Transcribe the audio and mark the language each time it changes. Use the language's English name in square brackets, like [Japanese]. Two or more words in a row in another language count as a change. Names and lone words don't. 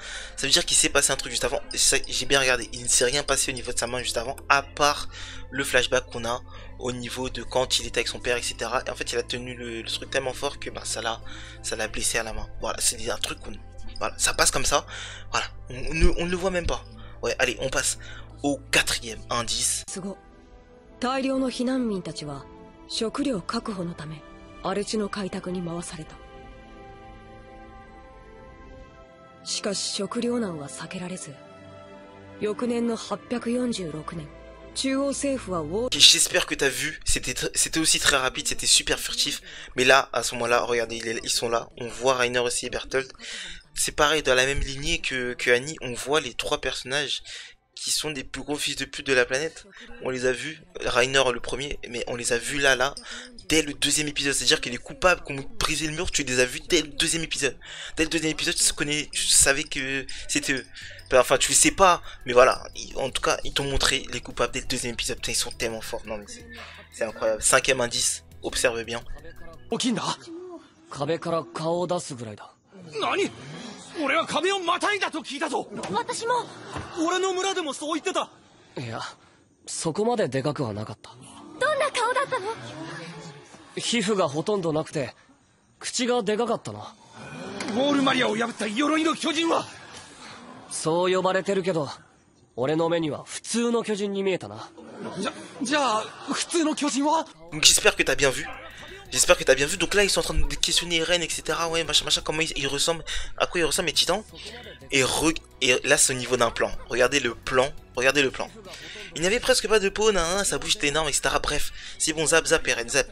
[French] Ça veut dire qu'il s'est passé un truc juste avant. J'ai bien regardé, il ne s'est rien passé au niveau de sa main juste avant, à part le flashback qu'on a au niveau de quand il était avec son père, etc. Et en fait, il a tenu le truc tellement fort que ça l'a blessé à la main. Voilà, c'est un truc voilà, ça passe comme ça. Voilà, on ne le voit même pas. Ouais, allez, on passe au quatrième indice. [Japanese] 大量の避難民たちは食料確保のため荒地の開拓に回された。しかし食糧難は避けられず、翌年の846年、中央政府はウォー [French] Ok, j'espère que t'as vu, c'était aussi très rapide, c'était super furtif. Mais là, à ce moment-là, regardez, ils sont là. On voit Reiner aussi et Bertolt. C'est pareil, dans la même lignée que Annie, on voit les trois personnages qui sont des plus gros fils de pute de la planète. On les a vus, Reiner le premier, mais on les a vus là, dès le deuxième épisode. C'est-à-dire que les coupables qui ont brisé le mur, tu les as vus dès le deuxième épisode. Dès le deuxième épisode, tu savais que c'était eux. Enfin, tu le sais pas, mais voilà. En tout cas, ils t'ont montré les coupables dès le deuxième épisode. Putain, ils sont tellement forts. Non, mais c'est incroyable. Cinquième indice, observe bien. [Japanese] 壁から顔を出すぐらいだ。何？俺は壁をまたいだと聞いたぞ。私も。俺の村でもそう言ってた。いや、そこまででかくはなかった。どんな顔だったの？皮膚がほとんどなくて、口がでかかったな。ウォールマリアを破った鎧の巨人は。そう呼ばれてるけど、俺の目には普通の巨人に見えたな。じゃあ普通の巨人は？ [French] Donc j'espère que t'as bien vu. J'espère que t'as bien vu. Donc là, ils sont en train de questionner Eren, etc. Ouais, machin, comment ils ressemblent, à quoi ils ressemblent les titans. Et là, c'est au niveau d'un plan. Regardez le plan. Regardez le plan. Il n'y avait presque pas de peau, sa bouche était énorme, etc. Bref, c'est bon, zap, Eren, zap.